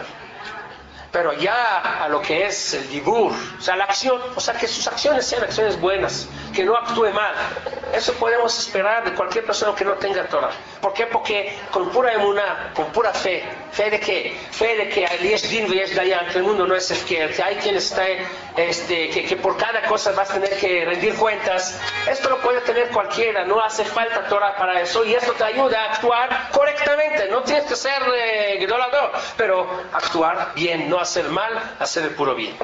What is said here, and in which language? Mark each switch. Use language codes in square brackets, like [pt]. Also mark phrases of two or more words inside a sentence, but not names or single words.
[es] Pero ya a lo que es el dibur, o sea, la acción, o sea, que sus acciones sean acciones buenas, que no actúe mal. Eso podemos esperar de cualquier persona que no tenga Torah. ¿Por qué? Porque con pura emuná, con pura fe. ¿Fe de qué? Fe de que el [he] יש דין ויש דיין, [es] que el mundo no es efker, que hay quien está, que por cada cosa vas a tener que rendir cuentas. Esto lo puede tener cualquiera, no hace falta Torah para eso, y esto te ayuda a actuar correctamente. No tienes que ser gedolador, pero actuar bien, no hacer mal, hacer el puro bien.